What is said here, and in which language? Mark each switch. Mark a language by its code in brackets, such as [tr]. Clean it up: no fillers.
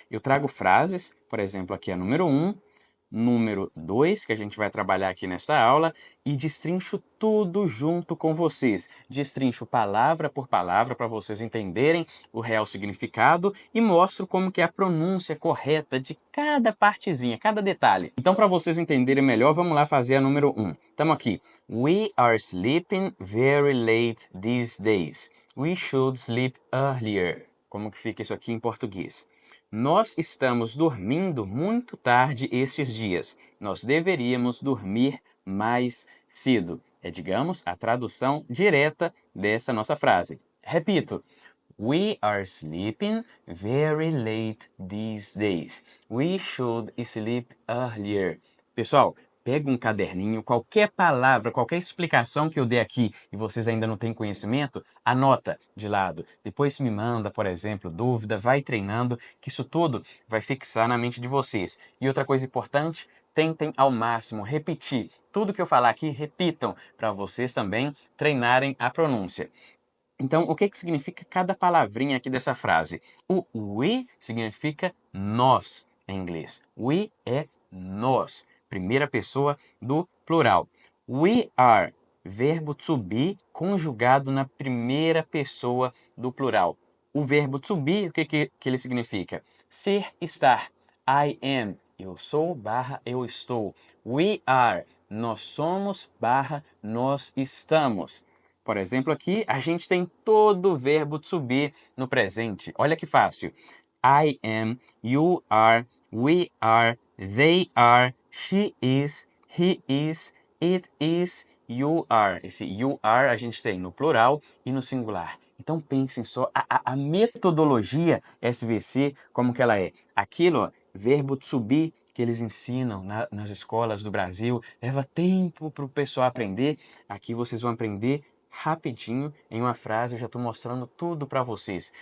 [pt] Eu trago frases, por exemplo, aqui a número 1, número 2, que a gente vai trabalhar aqui nessa aula, e destrincho tudo junto com vocês. Destrincho palavra por palavra para vocês entenderem o real significado e mostro como que é a pronúncia correta de cada partezinha, cada detalhe. Então, para vocês entenderem melhor, vamos lá fazer a número 1. Estamos aqui. [en] We are sleeping very late these days. We should sleep earlier. [pt] Como que fica isso aqui em português? Nós estamos dormindo muito tarde estes dias. Nós deveríamos dormir mais cedo. É, digamos, a tradução direta dessa nossa frase. Repito. [en] We are sleeping very late these days. We should sleep earlier. [pt] Pessoal, pega um caderninho, qualquer palavra, qualquer explicação que eu dê aqui e vocês ainda não têm conhecimento, anota de lado. Depois me manda, por exemplo, dúvida, vai treinando, que isso tudo vai fixar na mente de vocês. E outra coisa importante, tentem ao máximo repetir. Tudo que eu falar aqui, repitam, para vocês também treinarem a pronúncia. Então, o que que significa cada palavrinha aqui dessa frase? O we significa nós em inglês. We é nós, primeira pessoa do plural. [en] We are, [pt] verbo to be conjugado na primeira pessoa do plural. O verbo to be, o que que ele significa? Ser, estar. [en] I am, [pt] eu sou barra eu estou. [en] We are, [pt] nós somos barra nós estamos. Por exemplo, aqui a gente tem todo o verbo to be no presente. Olha que fácil. [en] I am, you are, we are, they are, she is, he is, it is, you are. [pt] Esse you are a gente tem no plural e no singular. Então pensem só a metodologia SVC, como que ela é. Aquilo, ó, verbo to be que eles ensinam nas escolas do Brasil, leva tempo para o pessoal aprender. Aqui vocês vão aprender rapidinho em uma frase, eu já estou mostrando tudo para vocês.